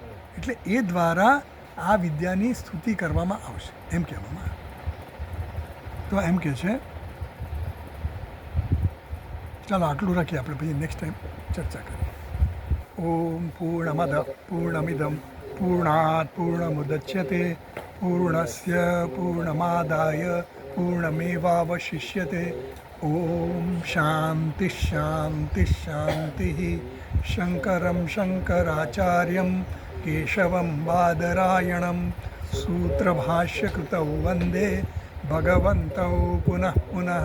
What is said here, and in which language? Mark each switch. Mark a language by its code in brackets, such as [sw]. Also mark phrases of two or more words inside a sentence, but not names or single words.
[gu] એટલે એ દ્વારા આ વિદ્યાની સ્તુતિ કરવામાં આવશે એમ કહેવામાં આવે. તો એમ કહે છે, ચાલો આટલું રાખીએ, આપણે પછી [en] next time [gu] ચર્ચા કરીએ. [sa] ઓમ પૂર્ણમદ પૂર્ણમિદમ પૂર્ણાત પૂર્ણમુદચ્યતે પૂર્ણસ્ય પૂર્ણમાદાય પૂર્ણમેવાવશિષ્યતે ॐ शान्तिः शान्तिः शान्तिः। शङ्करं शङ्कराचार्यं केशवं बादरायणं सूत्रभाष्यकृतौ वन्दे भगवन्तौ पुनः पुनः।